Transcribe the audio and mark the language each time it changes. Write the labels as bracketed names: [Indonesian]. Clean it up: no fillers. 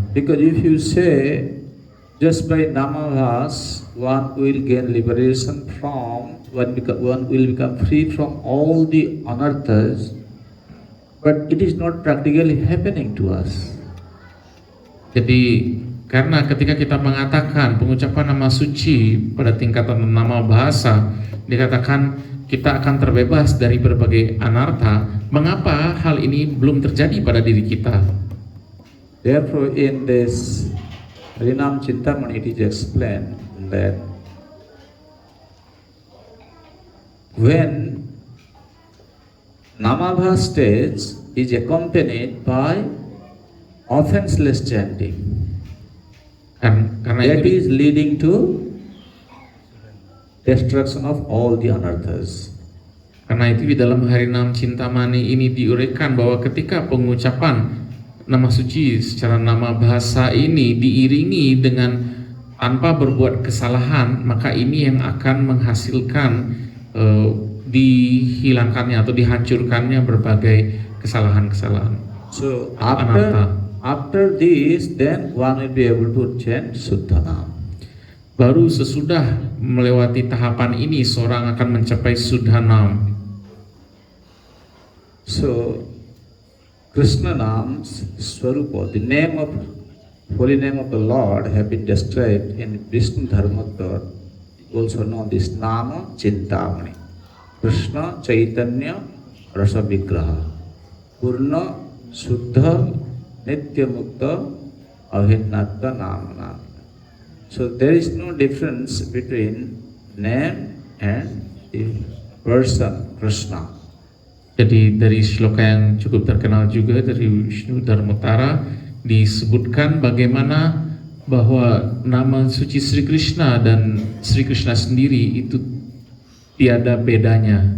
[English] Because if you say just by namavas one will gain liberation from, one will become free from all the anarthas, but it is not practically happening to us. [Indonesian] Jadi karena ketika kita mengatakan pengucapan nama suci pada tingkatan nama bahasa, dikatakan kita akan terbebas dari berbagai anartha. Mengapa hal ini belum terjadi pada diri kita? [English] Therefore, in this Harinam Chintamani, it is explained that when Namabhas stage is accompanied by offenseless chanting, [Indonesian] Karena [English] that [Indonesian] itu [English] is leading to destruction of all the anarthas. [Indonesian] Karena itu di dalam Harinam Cintamani ini diuraikan bahwa ketika pengucapan nama suci secara nama bahasa ini diiringi dengan tanpa berbuat kesalahan, maka ini yang akan menghasilkan dihilangkannya atau dihancurkannya berbagai kesalahan-kesalahan. [English] So anartha. after this, then one will be able to chant Suddhanam. [Indonesian] Baru sesudah melewati tahapan ini seorang akan mencapai Suddhanam. [English] So Krishna Nam's Swarupa, the name of holy name of the Lord, have been described in Vishnu Dharmottara, also known as Nama Chintamani. [Sanskrit] Krishna Chaitanya Rasa Vigraha, Purna Suddha Nitya Mukta Abhinnatta Namana. [English] So there is no difference between name and the person Krishna. [Indonesian] Jadi dari shloka yang cukup terkenal juga dari Vishnu Dharmottara disebutkan bagaimana bahwa nama suci Sri Krishna dan Sri Krishna sendiri itu tiada bedanya.